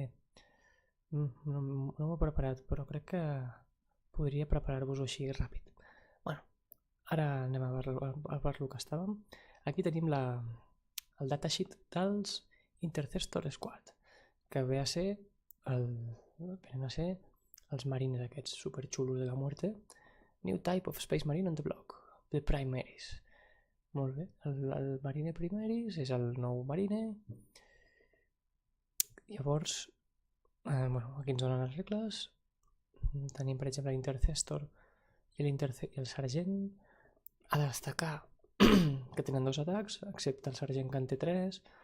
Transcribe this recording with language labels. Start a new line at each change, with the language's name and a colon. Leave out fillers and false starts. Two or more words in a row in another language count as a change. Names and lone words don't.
Catalan: No m'ho he preparat, però crec que podria preparar-vos-ho així ràpid. Bueno, ara anem a veure el que estàvem. Aquí tenim el datasheet dels Intercestor Squad, que ve a ser els marines aquests superxulos
Spanish: de la muerte.
English: New type of space marine on the block, the primaries.
Catalan: Molt bé, el marine primaries és el nou marine. Llavors, aquí ens donen les regles. Tenim, per exemple, l'Intercestor i el sergent. Ha de destacar que tenen 2 atacs, excepte el sergent que en té 3.